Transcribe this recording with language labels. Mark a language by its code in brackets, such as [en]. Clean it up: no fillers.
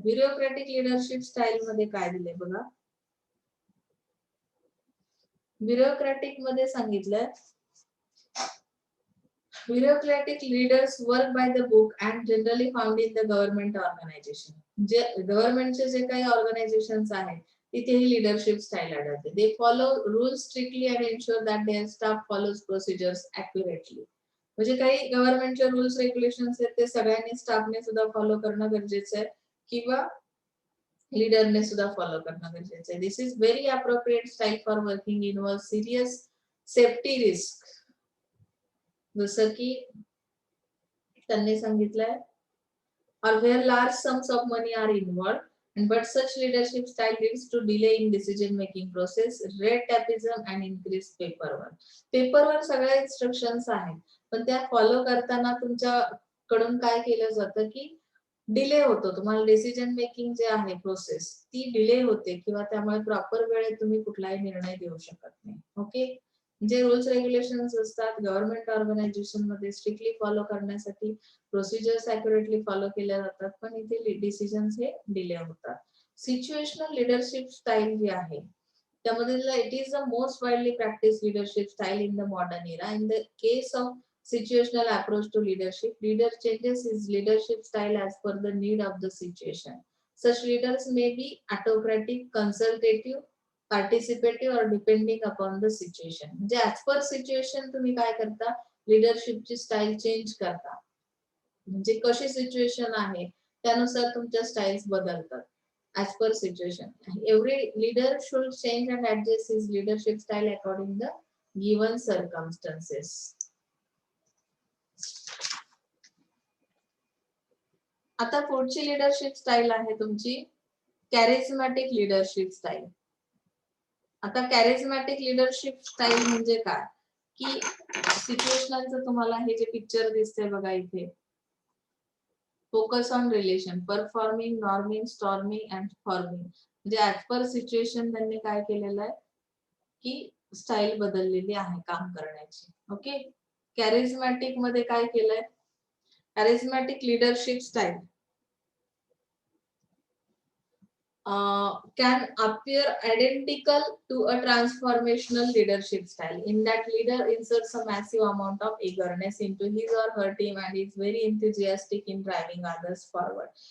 [mr] Bureaucratic leadership style मध्ये काय दिले बघा. ब्युरोक्रॅटिक मध्ये सांगितलंय, [en] bureaucratic leaders work by the book and generally found in the government organization. [mr] जे गव्हर्नमेंटचे जे काही ऑर्गनायझेशन्स आहेत तिथे ही लीडरशिप स्टाईल आढळते. [en] They follow rules strictly and ensure that their staff follows procedures accurately. [mr] म्हणजे काही गव्हर्नमेंटचे रूल्स रेग्युलेशन्स आहेत ते सगळ्यांनी स्टाफने सुद्धा फॉलो करणं गरजेचं आहे, किंवा लीडरने सुद्धा फॉलो करणं गरजेचं आहे. [en] This is very appropriate style for working involve serious safety risk. [mr] जसं की त्यांनी सांगितलंय, [en] or where large sums of money are involved, and but such leadership style leads to delay in decision making process, red tapeism and increased paperwork. [mr] पेपरवर सगळ्या instructions आहेत, पण त्या follow करताना तुमच्याकडून काय केलं जातं की डिले होतो. तुम्हाला डिसिजन मेकिंग जे आहे प्रोसेस ती डिले होते, किंवा त्यामुळे प्रॉपर वेळेत तुम्ही कुठलाही निर्णय देऊ शकत नाही. ओके. जे रूल्स रेग्युलेशन्स असतात गव्हर्नमेंट ऑर्गनायझेशन मध्ये स्ट्रिक्टली फॉलो करण्यासाठी प्रोसिजर्स ॲक्युरेटली फॉलो केल्या जातात, पण इथे डिसिजन्स हे डिले होतात. सिच्युएशनल लीडरशिप स्टाईल जी आहे त्यामध्ये [en] It is the most widely practice leadership style in the modern era. In the case of situational approach to leadership, leader changes his leadership style as per the need of the situation. Such leaders may be autocratic, consultative, participative or depending upon the situation. [mr] म्हणजे [en] as per situation [mr] तुम्ही काय करता, लीडरशिपची style change करता. म्हणजे कशी situation आहे त्यानुसार तुमच्या स्टाईल्स बदलतात. [en] as per situation. Every leader should change and adjust his leadership style according the given circumstances. [mr] आता पुढची लीडरशिप स्टाईल आहे तुमची कॅरिझमॅटिक लीडरशिप स्टाईल. आता कॅरिझमॅटिक लीडरशिप स्टाईल म्हणजे काय की सिच्युएशनलचं तुम्हाला हे जे पिक्चर दिसतंय बघा इथे, [en] focus on relation, performing, norming, storming and forming, [mr] म्हणजे ऍज पर सिच्युएशन त्यांनी काय केलेलं आहे की स्टाईल बदललेली आहे काम करण्याची. ओके, कॅरिझमॅटिक मध्ये काय केलंय, [en] Charismatic leadership style can appear identical to a transformational leadership style in that leader inserts a massive amount of eagerness into his or her team and is very enthusiastic in driving others forward.